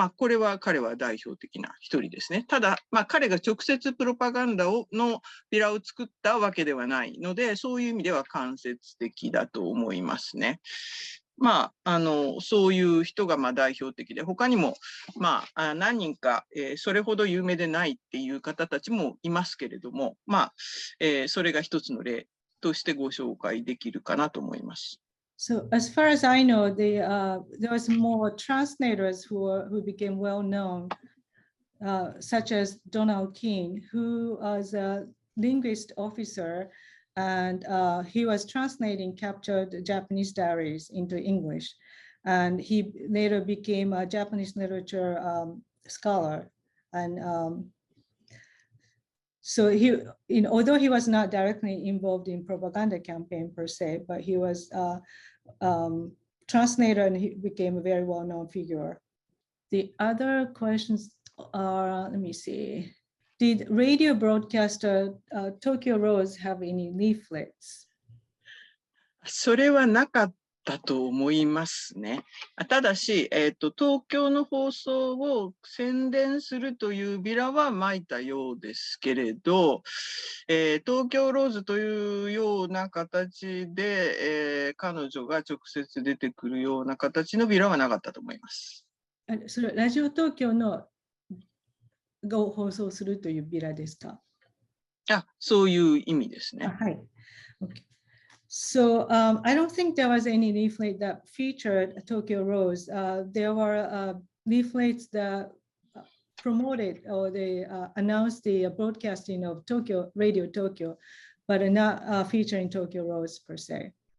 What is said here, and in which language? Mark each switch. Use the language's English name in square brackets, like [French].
[Japanese] これは彼は代表的な一人ですね。ただ、彼が直接プロパガンダのビラを作ったわけではないので、そういう意味では間接的だと思いますね。そういう人が代表的で、他にも、何人か、それほど有名でないっていう方たちもいますけれども、それが一つの例としてご紹介できるかなと思います。 [English] So as far as I know, there was more translators who became well known, such as Donald Keene, who was a linguist officer, and he was translating captured Japanese diaries into English. And he later became a Japanese literature scholar. And so although he was not directly involved in propaganda campaign per se, but he was translator and he became a very well-known figure. The other questions are, let me see. Did radio broadcaster Tokyo Rose have any leaflets? [Japanese] それはなかったと思いますね。ただし、東京の放送を宣伝するというビラは撒いたようですけれど、東京ローズというような形で、彼女が直接出てくるような形のビラはなかったと思います。それラジオ東京のが放送するというビラですか？そういう意味ですね。はい。 [English] Okay. So I don't think there was any leaflet that featured Tokyo Rose. There were leaflets that promoted or they announced the broadcasting of Tokyo, Radio Tokyo, but not featuring Tokyo Rose per se.